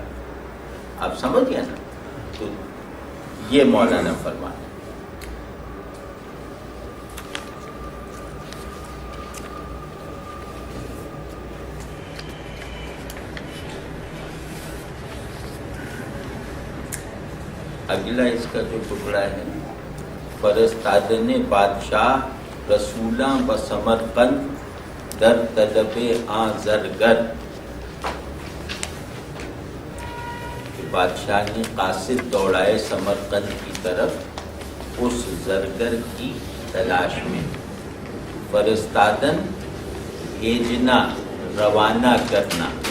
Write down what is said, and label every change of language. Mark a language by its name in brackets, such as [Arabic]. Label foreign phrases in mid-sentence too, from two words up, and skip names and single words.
[Urdu] آپ سمجھ گئے نا؟ تو یہ مولانا فرمایا. اگلا اس کا جو ٹکڑا ہے، [Persian] فرستادن بادشاہ رسولاں و سمرقند در طلب آں زرگر. [Urdu] بادشاہ نے قاصد دوڑائے سمرقند کی طرف اس زرگر کی تلاش میں. فرستادن بھیجنا، روانہ کرنا.